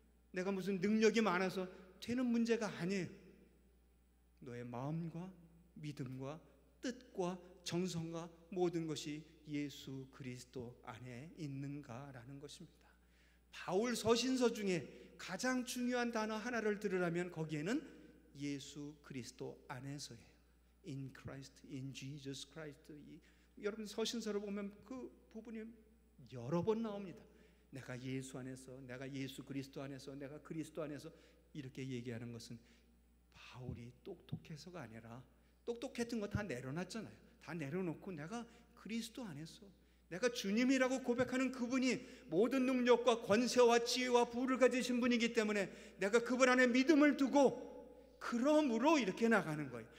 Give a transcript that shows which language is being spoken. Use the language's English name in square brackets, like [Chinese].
[Korean] 내가 무슨 능력이 많아서 되는 문제가 아니에요. 너의 마음과 믿음과 뜻과 정성과 모든 것이 예수 그리스도 안에 있는가라는 것입니다. 바울 서신서 중에 가장 중요한 단어 하나를 들으라면 거기에는 예수 그리스도 안에서예요. [English] In Christ, in Jesus Christ. [Korean] 여러분 서신서를 보면 그 부분이 여러 번 나옵니다. 내가 예수 안에서, 내가 예수 그리스도 안에서, 내가 그리스도 안에서, 이렇게 얘기하는 것은 바울이 똑똑해서가 아니라, 똑똑했던 거 다 내려놨잖아요. 다 내려놓고 내가 그리스도 안에서, 내가 주님이라고 고백하는 그분이 모든 능력과 권세와 지혜와 부를 가지신 분이기 때문에 내가 그분 안에 믿음을 두고 그러므로 이렇게 나가는 거예요.